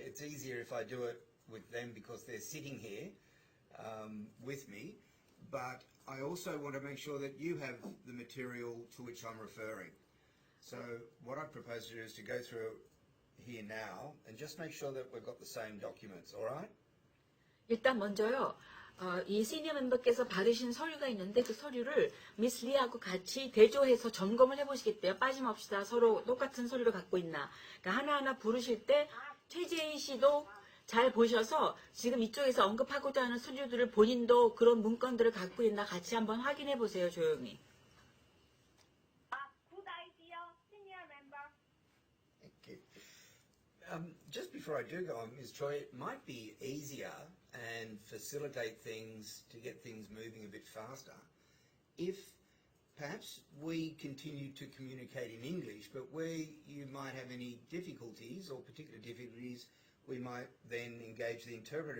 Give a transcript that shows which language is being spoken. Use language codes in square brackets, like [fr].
[en] It's easier if I do it with them because they're sitting here with me, but I also want to make sure that you have the material to which I'm referring. So what I propose to do is to go through here now and just make sure that we've got the same documents, all right? [ko] 일단 먼저요. 이 시니어 멤버께서 받으신 서류가 있는데 그 서류를 미스 리하고 같이 대조해서 점검을 해보시겠대요. 빠짐없이 다 서로 똑같은 서류를 갖고 있나. 그러니까 하나하나 부르실 때 최재희 씨도 잘 보셔서 지금 이쪽에서 언급하고자 하는 서류들을 본인도 그런 문건들을 갖고 있나 같이 한번 확인해 보세요. 조용히. [en] good idea, senior member. Thank you. Just before I do go on, Ms. Choi, it might be easier and facilitate things to get things moving a bit faster if perhaps we continue to communicate in English, but where you might have any difficulties or particular difficulties, we might then engage the interpreter.